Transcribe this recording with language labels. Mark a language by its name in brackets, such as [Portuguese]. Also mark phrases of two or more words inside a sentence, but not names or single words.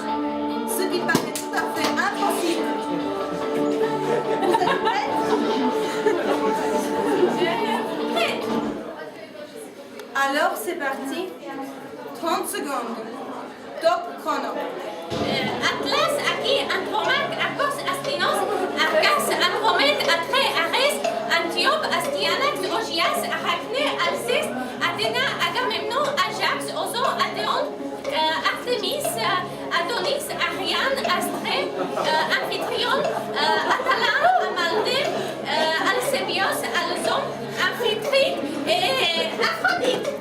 [French] Ce qui paraît tout à fait impossible. Vous êtes prêts? Prêt. Alors c'est parti. 30 secondes. Top chrono. Atlas, Aki, Andromaque, Argos, Astinos, Arcas, Andromède, Atré, Arès, Antiope, Astyanax, Augias, Arachné, Alceste, Athéna, Agamemnon, Ajax, Ozo, Athéon, Artémis, Adonis, Ariane, Astrée, Amphitryon, Atala, Amaldé, Alcébios, Alzon, Amphitrite et Aphrodite.